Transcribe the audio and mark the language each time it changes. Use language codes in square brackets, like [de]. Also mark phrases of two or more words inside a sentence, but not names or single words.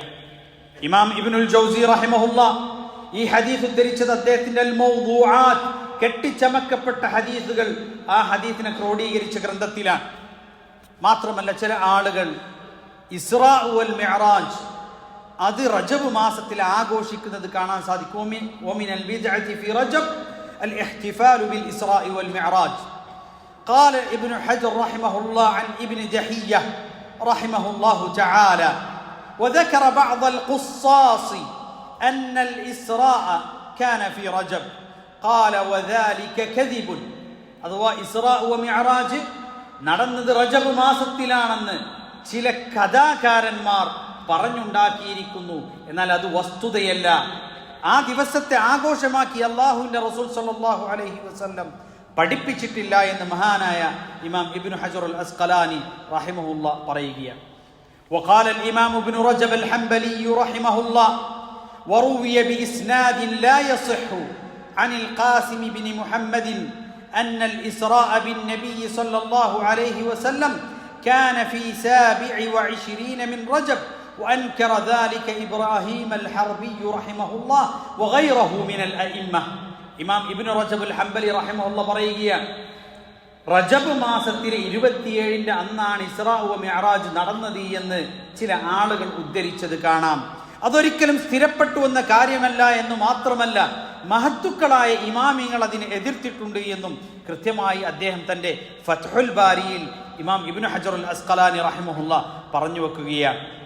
[ml] ഇമാം ഇബ്നുൽ ജൗസി റഹിമഹുള്ള ഈ ഹദീസ് ഉദ്ധരിച്ചത് അദ്ദേഹത്തിന്റെ അൽ മൗദൂആത്ത്, കെട്ടിച്ചമക്കപ്പെട്ട ഹദീസുകൾ, ആ ഹദീസിനെ ക്രോഡീകരിച്ച ഗ്രന്ഥത്തിലാണ്. മാത്രമല്ല ചില ആളുകൾ ഇസ്റാ വൽ മിഅ്റാജ് അത് റജബ് മാസത്തിൽ ആഘോഷിക്കുന്നത് കാണാൻ സാധിക്കും. [ar] ومن البدعة في رجب الاحتفال بالإسراء والمعراج. قال ابن حجر رحمه الله عن ابن دحية رحمه الله تعالى وذكر بعض القصاص أن الإسراء كان في رجب قال وذلك كذب. [ml] അഥവാ ഇസ്റാ വമിഅ്റാജ് നടന്നത് റജബ് മാസത്തിലാണെന്ന് ചില കഥാകാരന്മാർ പറഞ്ഞുണ്ടാക്കിയിരിക്കുന്നു. എന്നാൽ അത് വസ്തുതയല്ല. ആ ദിവസത്തെ ആഘോഷമാക്കി അല്ലാഹുവിന്റെ റസൂൽ [ar] صلى الله عليه وسلم [ml] പഠിപ്പിച്ചിട്ടില്ല എന്ന് മഹാനായ ഇമാം ഇബ്നു ഹജർ അൽ അസ്ഖലാനി റഹിമഹുല്ല പറയുകയാണ്. [ar] وقال الإمام ابن رجب الحنبلي رحمه الله وروي بإسناد لا يصح عن القاسم بن محمد أن الإسراء بالنبي صلى الله عليه وسلم كان في 27 من رجب وأنكر ذلك إبراهيم الحربي رحمه الله وغيره من الأئمة. [ml] ഇമാം ഇബ്നു റജബ് അൽ ഹംബലി റഹിമഹുല്ലാഹ് പറയുകയാണ്, റജബ് മാസത്തിലെ 27 അന്നാണ് ഇസ്രാ വ മിഅ്റാജ് നടന്നത് എന്ന് ചില ആളുകൾ ഉദ്ധരിച്ചത് കാണാം. അതൊരിക്കലും സ്ഥിരപ്പെട്ടു എന്ന കാര്യമല്ല എന്ന് മാത്രമല്ല, മഹത്തുക്കളായ ഇമാമിങ്ങൾ അതിനെ എതിർത്തിട്ടുണ്ട് എന്നും കൃത്യമായി അദ്ദേഹം തന്റെ ഫത്ഹുൽ ബാരിയിൽ ഇമാം ഇബ്നു ഹജർ അൽ അസ്ഖലാനി റഹിമഹുല്ലാ പറഞ്ഞു വെക്കുകയാണ്.